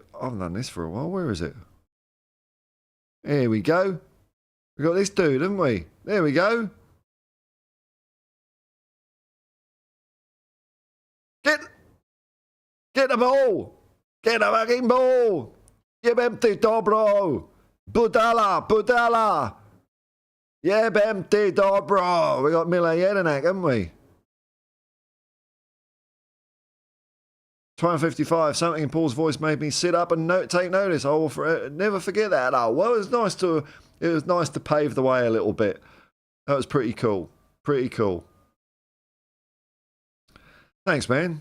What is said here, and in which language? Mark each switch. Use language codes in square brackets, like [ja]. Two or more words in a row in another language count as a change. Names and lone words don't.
[en] I haven't done this for a while. Where is it? Here we go. We've got this dude, haven't we? There we go. Get the ball. Get the fucking ball. [hr] Jebem ty dobro. Budala. Jebem ty dobro. [en] We got Mila Jedinak, haven't we? 12:55. Something in Paul's voice made me sit up and take notice. I will never forget that. Oh, well, it was nice to pave the way a little bit. That was pretty cool. Pretty cool. Thanks, man.